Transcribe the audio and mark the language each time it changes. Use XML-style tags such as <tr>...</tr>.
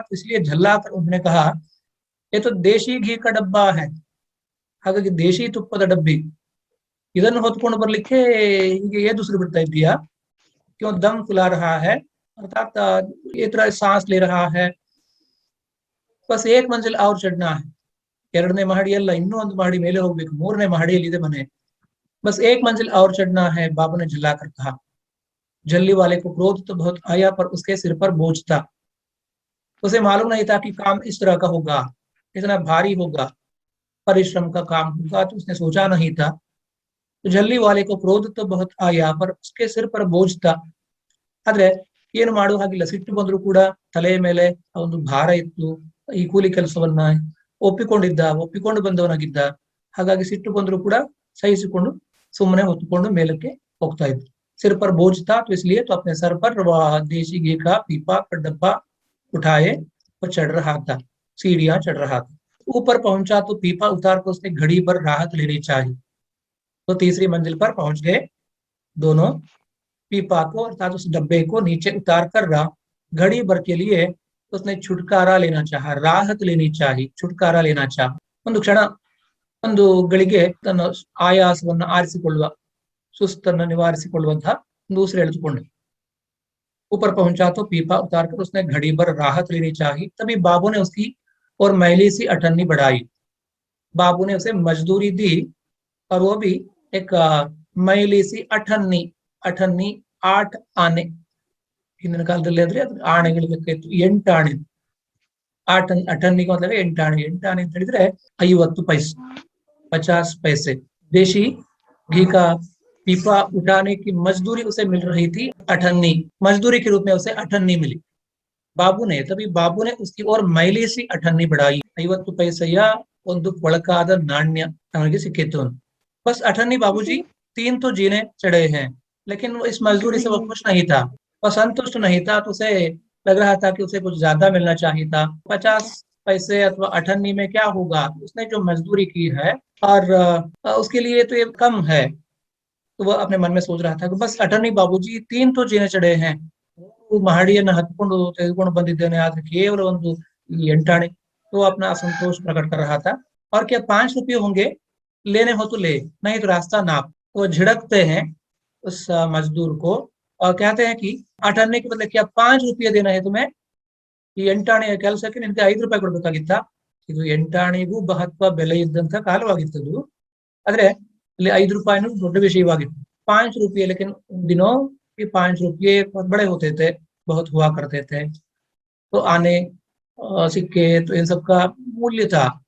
<hi>तो इसलिए झल्ला कर उन्होंने कहा, ये तो देशी घी का डब्बा है,</hi> <kn>ಹಾಗಾಗಿ ದೇಶಿ ತುಪ್ಪದ ಡಬ್ಬಿ, ಇದನ್ನು ಹೊತ್ಕೊಂಡು ಬರ್ಲಿಕ್ಕೆ ಹೀಗೆ ಏದುಸಿರು ಬಿಡ್ತಾ ಇದೆಯಾ?</kn> <hi>क्यों दम फुला रहा है, अर्थात ये तरह सांस ले रहा है। बस एक मंजिल और चढ़ना है,</hi> <kn>2ನೇ ಮಹಡಿ ಅಲ್ಲ, ಇನ್ನೂ ಒಂದು ಮಹಡಿ ಮೇಲೆ ಹೋಗ್ಬೇಕು, 3ನೇ ಮಹಡಿಯಲ್ಲಿದೆ ಮನೆ।</kn> <hi>बस एक मंजिल और चढ़ना है, बाबू ने झल्ला कर कहा। झल्ली वाले को क्रोध तो बहुत आया, पर उसके सिर पर बोझ था। उसे मालूम नहीं था कि काम इस तरह का होगा, इतना भारी होगा, परिश्रम का काम होगा, तो उसने सोचा नहीं था। तो झल्ली वाले को क्रोध तो बहुत आया, पर उसके सिर पर बोझ था।</hi> <kn>ಆದ್ರೆ ಏನು ಮಾಡುವ ಹಾಗಿಲ್ಲ, ಸಿಟ್ಟು ಬಂದ್ರು ಕೂಡ ತಲೆಯ ಮೇಲೆ ಒಂದು ಭಾರ ಇತ್ತು। ಈ ಕೂಲಿ ಕೆಲಸವನ್ನ ಒಪ್ಪಿಕೊಂಡು ಬಂದವನಾಗಿದ್ದ, ಹಾಗಾಗಿ ಸಿಟ್ಟು ಬಂದ್ರು ಕೂಡ ಸಹಿಸಿಕೊಂಡು ಸುಮ್ಮನೆ ಹೊತ್ತುಕೊಂಡು ಮೇಲಕ್ಕೆ ಹೋಗ್ತಾ ಇದ್ರು।</kn> <hi>सिर पर बोझ था तो इसलिए तो अपने सर पर वह देशी घी का पीपा का डब्बा उठाए और चढ़ रहा था, सीढ़ियां चढ़ रहा था। ऊपर पहुंचा तो पीपा उतार कर उसने घड़ी भर राहत लेनी चाहिए। तो तीसरी मंजिल पर पहुंच गए दोनों। पीपा को अर्थात उस डब्बे को नीचे उतार कर घड़ी भर के लिए उसने छुटकारा लेना चाहा, राहत लेनी चाही, छुटकारा लेना चाह,</hi> <kn>ಒಂದು ಕ್ಷಣ, ಒಂದು ಗಳಿಗೆ ತನ್ನ ಆಯಾಸವನ್ನು ಆರಿಸಿಕೊಳ್ಳುವ, ಸುಸ್ತನ್ನು ನಿವಾರಿಸಿಕೊಳ್ಳುವಂತಹ ಒಂದು ಉಸಿರು ಎಳೆದುಕೊಂಡೆ.</kn> <hi>ऊपर पहुंचा तो पीपा उतारकर उसने घड़ी भर राहत लेनी चाही. तभी बाबू ने उसकी और मैली सी अठन्नी बढ़ाई. बाबू ने उसे मजदूरी दी और वो भी एक मैली सी अठन्नी, अठन्नी</hi> <kn>8 ಆನೆ, ಹಿಂದಿನ ಕಾಲದಲ್ಲಿ ಆದ್ರೆ ಆಣೆಗಳು ಬೇಕಾಯ್ತು, 8 ಆಣೆ. ಅಠನ್ನಿಗೆ</kn> <hi>मतलब</hi> <kn>8 ಆಣೆ. 8 ಆಣೆ ಅಂತ ಹೇಳಿದ್ರೆ</kn> <hi>50 पैसे, 50 पैसे. देशी घी का पीपा उठाने की मजदूरी उसे मिल रही थी अठन्नी, मजदूरी के रूप में उसे अठन्नी मिली. तभी बाबू ने उसकी और मैली सी अठन्नी बढ़ाई.</hi> <kn>50 पैसेಯ ಒಂದು ಕೊಳಕಾದ ನಾಣ್ಯ ಅವನಿಗೆ ಸಿಕ್ಕಿತ್ತು.</kn> <hi>बस अठन्नी बाबूजी 3 तो जीने चढ़े हैं, लेकिन वो इस मजदूरी से वो खुश नहीं था, और संतुष्ट नहीं था. तो उसे लग रहा था कि उसे कुछ ज्यादा मिलना चाहिए था. 50 पैसे अथवा अठन्नी में क्या होगा, उसने जो मजदूरी की है और उसके लिए तो ये कम है. तो वह अपने मन में सोच रहा था कि बस अठन्नी बाबूजी 3 तो जीने चढ़े हैं,</hi> <kn>ಮಹಡಿಯನ್ನು ಹತ್ಕೊಂಡು ತೆಗೆದುಕೊಂಡು ಬಂದಿದ್ದೇನೆ, ಆದ್ರೆ ಕೇವಲ ಒಂದು 8 ಆಣೆ.</kn> <hi>तो अपना असंतोष प्रकट कर रहा था. और क्या 5 रुपये होंगे, लेने हो तो ले, नहीं तो रास्ता नाप. वो झिड़कते हैं उस मजदूर को और कहते हैं कि 8 आने के बदले क्या 5 रुपये देना है तुम्हें,</hi> <kn>ಈ 8 ಆಣೆಯ ಕೆಲಸಕ್ಕೆ ನಿನಗೆ 5 ರೂಪಾಯಿ ಕೊಡ್ಬೇಕಾಗಿತ್ತ. ಇದು 8 ಆಣೆಗೂ ಮಹತ್ವ ಬೆಲೆ ಇದ್ದಂತ ಕಾಲವಾಗಿತ್ತು. ಆದ್ರೆ ಇಲ್ಲಿ 5 ರೂಪಾಯಿನೂ ದೊಡ್ಡ ವಿಷಯವಾಗಿತ್ತು.</kn> <hi>5 रुपये, लेकिन उन दिनों के 5 रुपये बहुत बड़े होते थे, बहुत हुआ करते थे. तो आने सिक्के तो इन सब का मूल्य था.</hi>